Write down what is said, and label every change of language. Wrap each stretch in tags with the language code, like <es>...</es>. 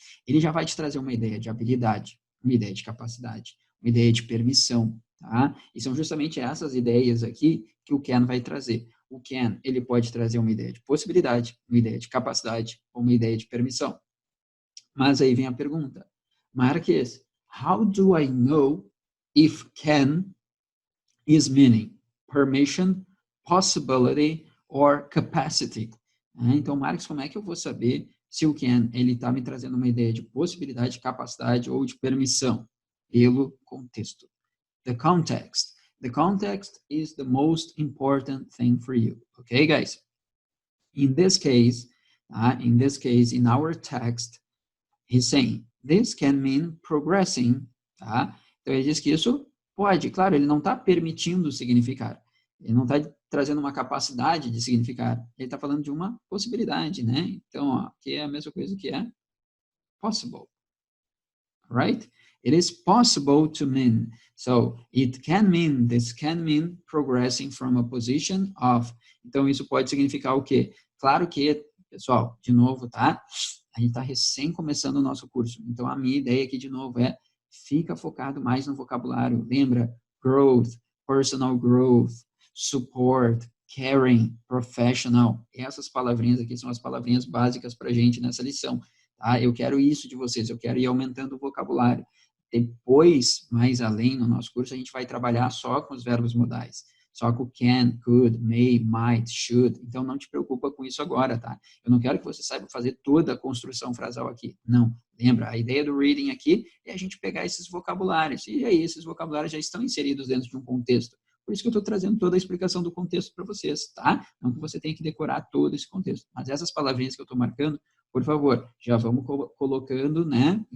<pt>Ele já vai te trazer uma ideia de habilidade, uma ideia de capacidade, uma ideia de permissão. Tá? E são justamente essas ideias aqui que o can vai trazer. O can, ele pode trazer uma ideia de possibilidade, uma ideia de capacidade ou uma ideia de permissão. Mas aí vem a pergunta.</pt> <en>Marques, how do I know if can is meaning permission, possibility or capacity?</en> <pt>Então, Marques, como é que eu vou saber se o can ele está me trazendo uma ideia de possibilidade, capacidade ou de permissão? Pelo contexto.</pt> <en>The context. The context is the most important thing for you. Okay, guys? In this case, in our text, he's saying, this can mean progressing.</en> <pt>Tá? Então, ele diz que isso pode, claro, ele não está permitindo significar. Ele não está trazendo uma capacidade de significar. Ele está falando de uma possibilidade, né? Então, ó, que é a mesma coisa que é possible.</pt> <en>Right? It is possible to mean. So, it can mean, this can mean progressing from a position of.</en> <pt>Então, isso pode significar o quê? Claro que, pessoal, de novo, tá? A gente está recém começando o nosso curso. Então, a minha ideia aqui, de novo, é fica focado mais no vocabulário. Lembra?</pt> <en>Growth, personal growth, support, caring, professional.</en> <pt>Essas palavrinhas aqui são as palavrinhas básicas para a gente nessa lição. Tá? Eu quero isso de vocês, eu quero ir aumentando o vocabulário. Depois, mais além no nosso curso, a gente vai trabalhar só com os verbos modais. Só com can, could, may, might, should. Então, não te preocupa com isso agora, tá? Eu não quero que você saiba fazer toda a construção frasal aqui. Não. Lembra, a ideia do reading aqui é a gente pegar esses vocabulários. E aí, esses vocabulários já estão inseridos dentro de um contexto. Por isso que eu estou trazendo toda a explicação do contexto para vocês, tá? Não que você tenha que decorar todo esse contexto. Mas essas palavrinhas que eu estou marcando, por favor, já vamos colocando, né?</pt>